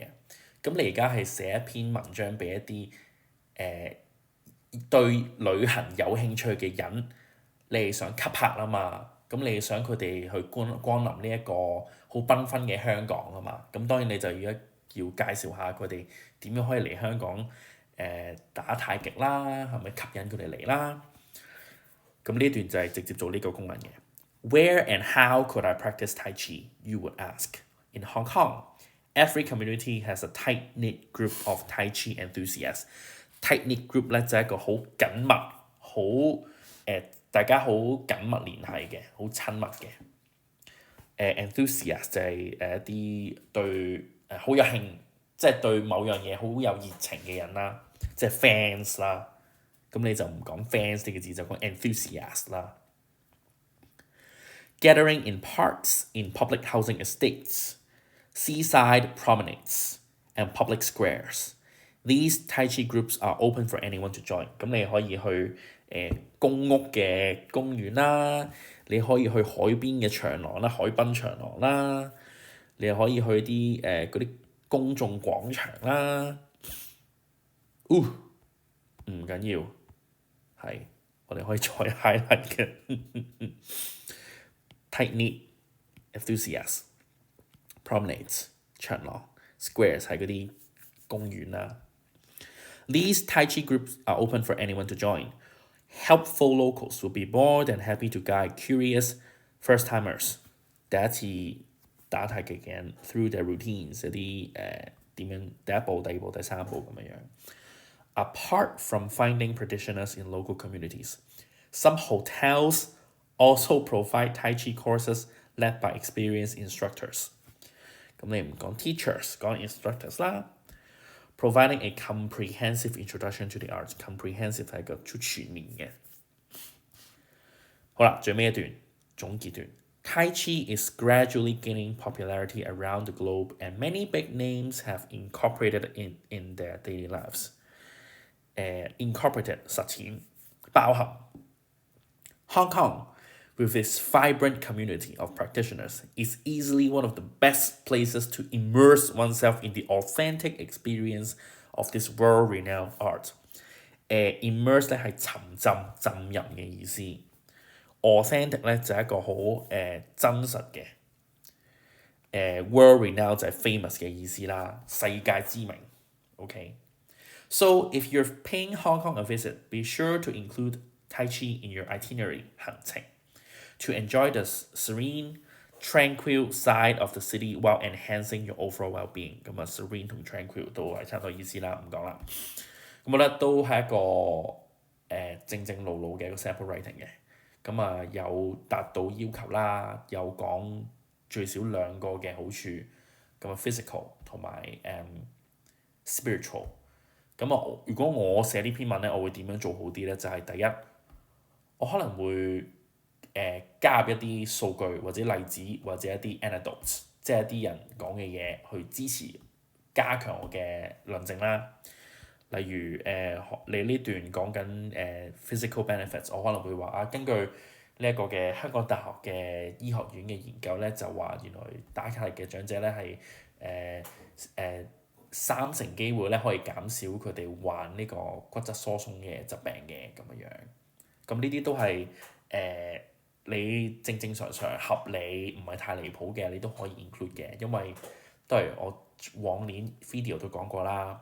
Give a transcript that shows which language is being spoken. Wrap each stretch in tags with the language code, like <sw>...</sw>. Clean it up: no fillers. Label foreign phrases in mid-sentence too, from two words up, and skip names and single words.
<yue>咁你而家係寫一篇文章俾一啲對旅行有興趣嘅人，你係想吸客啊嘛，咁你係想佢哋去光臨呢一個好繽紛嘅香港啊嘛，咁當然你就要介紹下佢哋點樣可以嚟香港打太極啦，係咪吸引佢哋嚟啦？咁呢段就係直接做呢個功能嘅。</yue> <en>Where and how could I practice Tai Chi? You would ask. In Hong Kong, every community has a tight-knit group of Tai Chi enthusiasts. Tight-knit group</en> <yue>咧就係一個好緊密、好大家好緊密聯繫嘅、好親密嘅。enthusiast 就係一啲對好有興，即係對某樣嘢好有熱情嘅人啦，即係 fans 啦。咁你就唔講 fans 呢個字，就講 enthusiast 啦。</yue> <en>Gathering in parks, in public housing estates, seaside promenades, and public squares. These Tai Chi groups are open for anyone to join。</en> <yue>咁你可以去公屋嘅公園啦，你可以去海邊嘅長廊啦，海濱長廊啦，你可以去啲嗰啲公眾廣場啦。唔緊要，係我哋可以再 highlight 嘅</yue> <en>tight knit enthusiasts promenades 長廊 squares</en> <yue>係嗰啲公園啦。</yue> <en>These Tai Chi groups are open for anyone to join. Helpful locals will be more than happy to guide curious first-timers</en> <yue>第一次打太極嘅人</yue> <en>through their routines</en> <yue>一啲點樣第一步、第二步、第三步咁樣。</yue> <en>Apart from finding practitioners in local communities, some hotels also provide Tai Chi courses led by experienced instructors.</en> <yue>咁你唔講 teachers，講 instructors 啦。</yue> <en>Providing a comprehensive introduction to the arts. Comprehensive</en> <yue>係個超全面嘅。好啦，最尾一段總結段。</yue> <en>Tai Chi is gradually gaining popularity around the globe, and many big names have incorporated it in their daily lives. Incorporated</en> <yue>實踐包含</yue> <en>Hong Kong, with its vibrant community of practitioners, is easily one of the best places to immerse oneself in the authentic experience of this world-renowned art. Immerse</en> <yue>咧係沉浸、浸入嘅意思。</yue> <en>Authentic</en> <yue>咧就係一個好真實嘅。</yue> <en>world-renowned</en> <yue>就係 famous 嘅意思啦，世界知名。</yue> <en>OK。So if you're paying Hong Kong a visit, be sure to include Tai Chi in your itinerary 行程。To enjoy the serene, tranquil side of the city while enhancing your overall well-being。</en> <yue>咁啊 serene 同 tranquil 都係差唔多意思啦，唔講啦。咁我覺得都係一個正正路路嘅一個</yue> <en>sample writing</en> <yue>嘅。咁啊有達到要求啦，有講最少兩個嘅好處，咁啊 physical 同埋spiritual。咁啊如果我寫呢篇文咧，我會點樣做好啲咧？就係第一，我可能會加入一啲數據或者例子或者一啲 anecdotes， 即係一啲人講嘅嘢去支持加強我嘅論證啦。例如你呢段講緊</yue> <en>physical benefits，</en> <yue>我可能會話根據呢一個嘅香港大學嘅醫學院嘅研究咧，就話原來打太極嘅長者咧係30%機會咧可以減少佢哋患呢個骨質疏鬆嘅疾病嘅咁樣。咁呢啲都係你正常合理唔係太離譜嘅，你都可以 include 嘅，因為都係我往年 video 都講過啦。</yue>